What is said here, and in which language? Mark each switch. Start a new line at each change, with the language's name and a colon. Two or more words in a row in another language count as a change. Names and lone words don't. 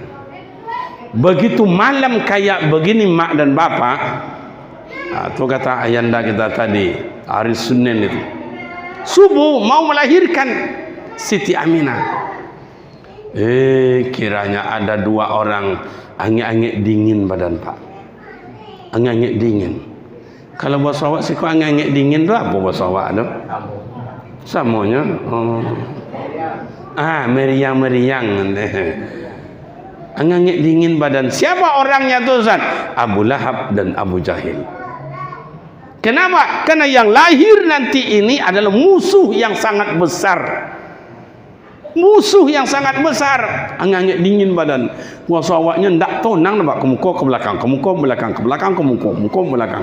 Indonesian: Begitu malam kayak begini mak dan bapak, itu kata ayanda kita tadi hari Senin itu subuh mau melahirkan Siti Aminah. Kiranya ada dua orang angin-angin dingin badan Pak. Angin-angin dingin. Kalau bahasa awak sih kok angin-angin dingin tu apa bahasa awak tu? Samanya. Meriang-meriang. Angin-angin dingin badan. Siapa orangnya tu Ustaz? Abu Lahab dan Abu Jahil. Kenapa? Karena yang lahir nanti ini adalah musuh yang sangat besar. Musuh yang sangat besar. Angin dingin badan.
Minangkabau: Kuasa awaknya ndak tonang nampak kemuka ke belakang, kemuka belakang, ke belakang kemuka, kemuka belakang.